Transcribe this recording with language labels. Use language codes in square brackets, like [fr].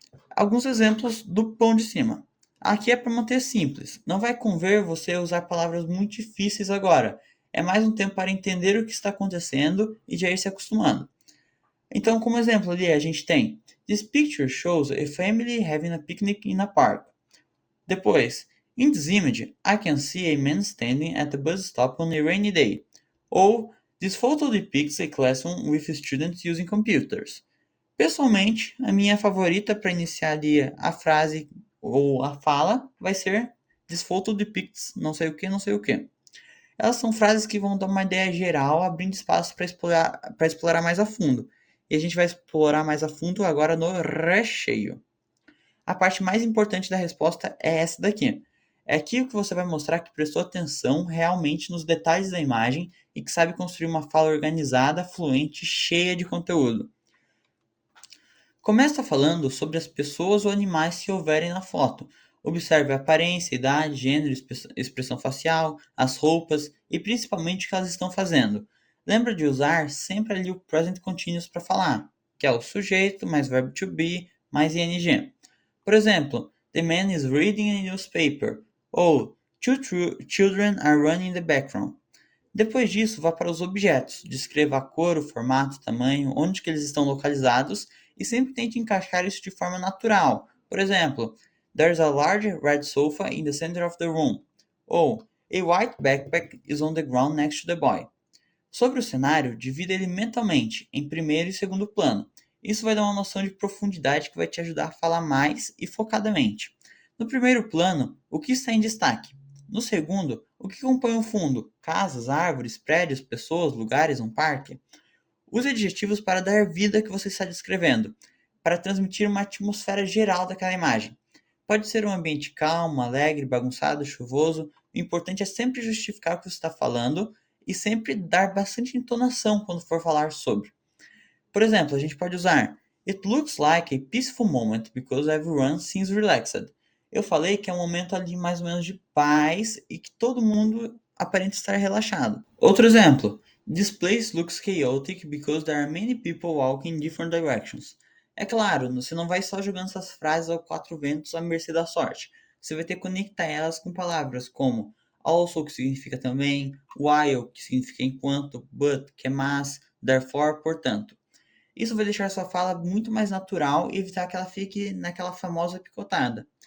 [pt] Alguns exemplos do pão de cima. Aqui é para manter simples. Não vai conver você usar palavras muito difíceis agora. É mais um tempo para entender o que está acontecendo e já ir se acostumando. Então, como exemplo ali, a gente tem [en] "This picture shows a family having a picnic in a park". [pt] Depois, [en] "In this image, I can see a man standing at the bus stop on a rainy day". [pt] Ou [en] "This photo depicts a classroom with students using computers". [pt] Pessoalmente, a minha favorita para iniciar ali a frase ou a fala vai ser [en] "This photo depicts [pt] não sei o que, não sei o que". Elas são frases que vão dar uma ideia geral, abrindo espaço para explorar mais a fundo. E a gente vai explorar mais a fundo agora no recheio. A parte mais importante da resposta é essa daqui. É aquilo que você vai mostrar que prestou atenção realmente nos detalhes da imagem e que sabe construir uma fala organizada, fluente, cheia de conteúdo. Começa falando sobre as pessoas ou animais que houverem na foto. Observe a aparência, idade, gênero, expressão facial, as roupas e principalmente o que elas estão fazendo. Lembra de usar sempre ali o present continuous para falar, que é o sujeito mais verbo to be mais ing. Por exemplo, [en] "The man is reading a newspaper" [pt] ou [en] "Two children are running in the background". [pt] Depois disso, vá para os objetos, descreva a cor, o formato, o tamanho, onde que eles estão localizados e sempre tente encaixar isso de forma natural. Por exemplo, [en] there's a large red sofa in the center of the room. [pt] Ou [en] a white backpack is on the ground next to the boy. [pt] Sobre o cenário, divida ele mentalmente em primeiro e segundo plano. Isso vai dar uma noção de profundidade que vai te ajudar a falar mais e focadamente. No primeiro plano, o que está em destaque? No segundo, o que compõe o fundo? Casas, árvores, prédios, pessoas, lugares, um parque? Use adjetivos para dar vida ao que você está descrevendo, para transmitir uma atmosfera geral daquela imagem. Pode ser um ambiente calmo, alegre, bagunçado, chuvoso. O importante é sempre justificar o que você está falando e sempre dar bastante entonação quando for falar sobre. Por exemplo, a gente pode usar [en] It looks like a peaceful moment because everyone seems relaxed. [pt] Eu falei que é um momento ali mais ou menos de paz e que todo mundo aparenta estar relaxado. Outro exemplo. [en] This place looks chaotic because there are many people walking in different directions. [pt] É claro, você não vai só jogando essas frases aos quatro ventos à mercê da sorte. Você vai ter que conectar elas com palavras como also, que significa também, while, que significa enquanto, but, que é mas, therefore, portanto. Isso vai deixar sua fala muito mais natural e evitar que ela fique naquela famosa picotada.